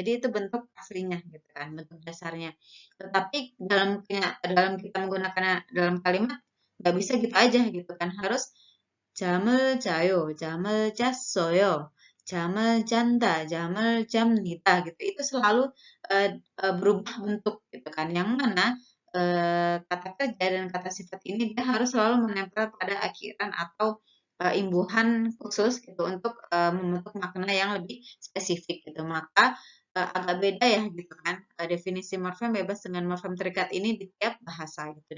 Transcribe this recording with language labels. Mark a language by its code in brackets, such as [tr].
[id] Jadi itu bentuk aslinya gitu kan, bentuk dasarnya. Tetapi dalam kita menggunakannya dalam kalimat nggak bisa gitu aja gitu kan. Harus [ko] 잠을 자요, 잠을 잤어요, 잠을 잔다, 잠을 잡니다 [id] gitu. Itu selalu berubah bentuk gitu kan. Yang mana kata kerja dan kata sifat ini dia harus selalu menempel pada akhiran atau imbuhan khusus gitu untuk membentuk makna yang lebih spesifik gitu. Maka agak beda ya gitu kan definisi morfem bebas dengan morfem terikat ini di tiap bahasa gitu.